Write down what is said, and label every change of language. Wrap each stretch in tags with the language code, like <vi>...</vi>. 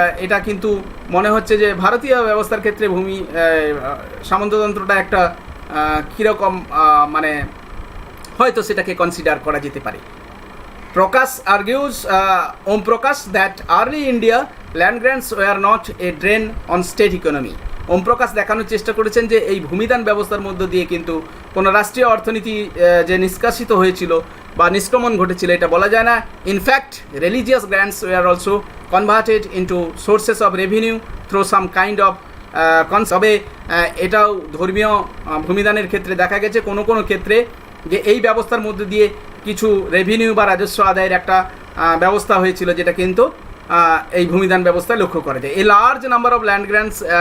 <bn>এটা কিন্তু মনে হচ্ছে যে ভারতীয় ব্যবস্থার ক্ষেত্রে ভূমি সামন্ততন্ত্রটা একটা কীরকম মানে হয়তো সেটাকে কনসিডার করা যেতে পারে।</bn> <en>Prakash argues, Om Prakash, that early India land grants were not a drain on state economy.</en> <bn>ওম প্রকাশ দেখানোর চেষ্টা করেছেন যে এই ভূমিদান ব্যবস্থার মধ্য দিয়ে কিন্তু কোনো রাষ্ট্রীয় অর্থনীতি যে নিষ্কাশিত হয়েছিল বা নিষ্ক্রমণ ঘটেছিল এটা বলা যায় না।</bn> <en>in fact religious grants were also converted into sources of revenue through some kind of</en> <bn>তবে এটাও ধর্মীয় ভূমিদানের ক্ষেত্রে দেখা গেছে কোনো কোনো ক্ষেত্রে যে এই ব্যবস্থার মধ্য দিয়ে কিছু রেভিনিউ বা রাজস্ব আদায়ের একটা ব্যবস্থা হয়েছিল, যেটা কিন্তু এই ভূমিদান ব্যবস্থায় লক্ষ্য করা যায়।</bn> <en>a large number of land grants</en>